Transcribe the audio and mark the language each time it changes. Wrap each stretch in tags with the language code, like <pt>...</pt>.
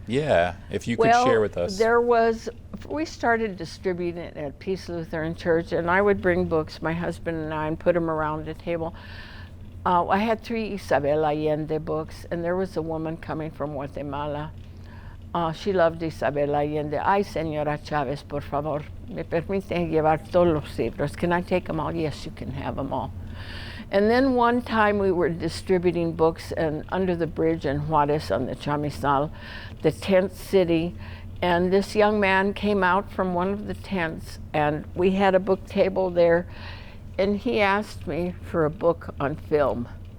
<en>Yeah, if you could share with us. We started distributing it at Peace Lutheran Church, and I would bring books, my husband and I, and put them around the table. I had 3 Isabel Allende books, and there was a woman coming from Guatemala. She loved Isabel Allende.</en> <es>Ay, señora Chávez, por favor, me permiten llevar todos los libros.</es> <en>Can I take them all? Yes, you can have them all. And then one time we were distributing books and under the bridge in Juarez on the Chamizal, the tent city, and this young man came out from one of the tents, and we had a book table there, and he asked me for a book on film.</en>